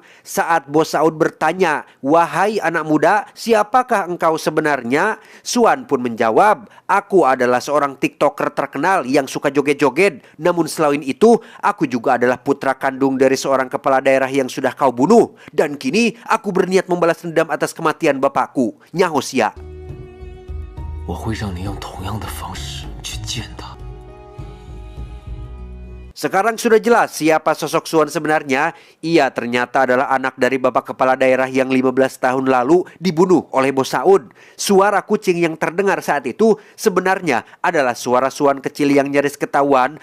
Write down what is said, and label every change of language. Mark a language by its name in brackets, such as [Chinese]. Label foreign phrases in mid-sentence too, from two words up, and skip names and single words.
[Indonesian] Saat Bos Saud bertanya, "Wahai anak muda, siapakah engkau sebenarnya?" Suan pun menjawab, "Aku adalah seorang TikToker terkenal yang suka joget-joget. Namun selain itu, aku juga adalah putra kandung dari seorang kepala daerah yang sudah kau bunuh. Dan kini aku berniat membalas dendam atas kematian bapakku," nyahos ia. [Chinese] 我会让你用同样的方式去见他。 [Indonesian] Sekarang sudah jelas siapa sosok Suan sebenarnya. Ia ternyata adalah anak dari bapak kepala daerah yang 15 tahun lalu dibunuh oleh Bos Saud. Suara kucing yang terdengar saat itu sebenarnya adalah suara Suan kecil yang nyaris ketahuan.